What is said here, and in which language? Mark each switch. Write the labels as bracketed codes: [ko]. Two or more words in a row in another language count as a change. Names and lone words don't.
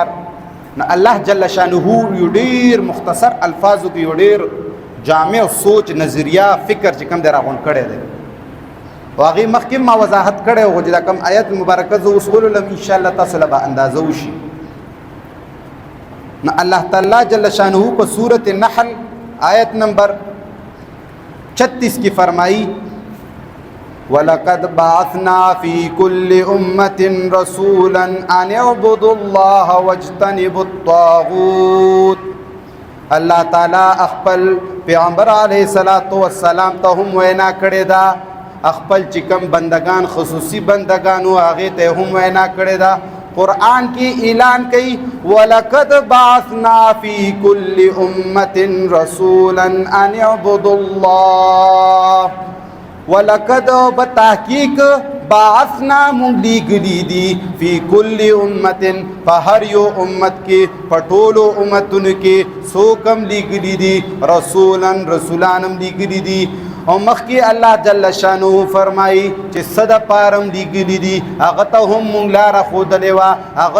[ps] نو الله جل شانه یو ډېر مختصر الفاظو کې یو ډېر جامع سوچ، نظریه، فکر چې کوم دی راغونډ کړی دی. او هغې مخکې ما وضاحت کړی و چې دا کوم آیت مبارکه زه اوس ولولم انشاءالله تاسو له به اندازه وشي. نو الله تعالی جل شانه په سورت نحل آیت نمبر 36 کی فرمائی [ar] وَلَقَدْ بَعَثْنَا فِي كُلِّ أُمَّةٍ رَسُولًا أَنِ اعْبُدُوا اللَّهَ وَاجْتَنِبُوا الطَّاغُوتَ. [ps] اللہ تعالی خپل پیغمبر علیہ السلام ته هم وینا کړې ده، خپل چې کوم بندگان خصوصي بندگان و هغې ته هم وینا کړې ده. قرآن کی اعلان کی [ar] وَلَقَدْ بَعَثْنَا فِي كُلِّ أُمَّةٍ رَسُولًا أَنِ اعْبُدُوا اللَّهَ. [ps] وَلَقَدْ بتحقیق بعثنا مونږ لیږلي دي [ar] فی کل امت [ps] په هر یو امت کې په ټولو امتونو کې څوک هم لیږلي دي رسولا رسولان هم لیږلي دي او مخکې الله جل شانه فرمایي چې صد پارم لګلی دي هغه ته هم مونږ لاره ښودلې وه هغه